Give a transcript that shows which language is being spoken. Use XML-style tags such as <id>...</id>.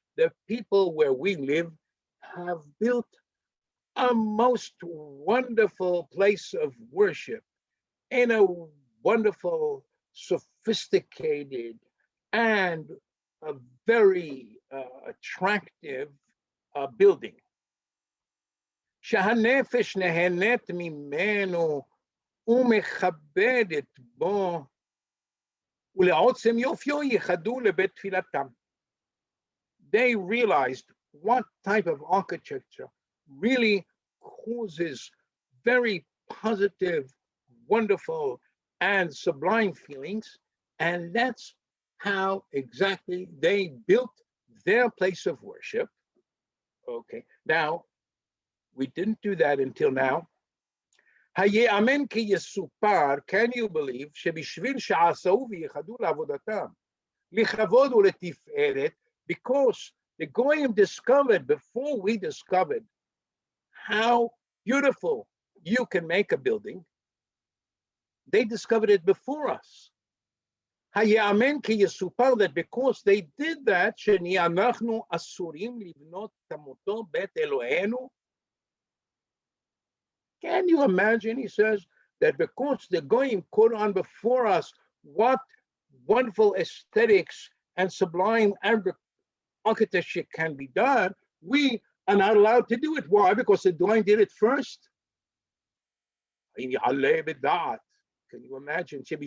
<en>The people where we live have built a most wonderful place of worship in a wonderful, sophisticated, and a very attractive building.</en> <he>שהנפש נהנית ממנו ומכבדת בו, ולעוצם יופיו ייחדו לבית תפילתם.</he> <en>They realized what type of architecture really causes very positive, wonderful, and sublime feelings. And that's how exactly they built their place of worship. Okay, now we didn't do that until now.</en> <he>היאמן כי יסופר,</he> <en>can you believe,</en> <he>שבשביל שעשו וייחדו לעבודתם, לכבוד ולתפארת,</he> <en>because the Goyim discovered before we discovered how beautiful you can make a building, they discovered it before us.</en> <he>היאמן כי יסופר,</he> <en>that because they did that,</en> <he>שאנחנו אסורים לבנות כמותו בית אלוהינו.</he> <en>Can you imagine, he says, that because the Goyim put on before us what wonderful aesthetics and sublime architecture can be done, we are not allowed to do it. Why? Because the Goyim did it first. Can you imagine?</en>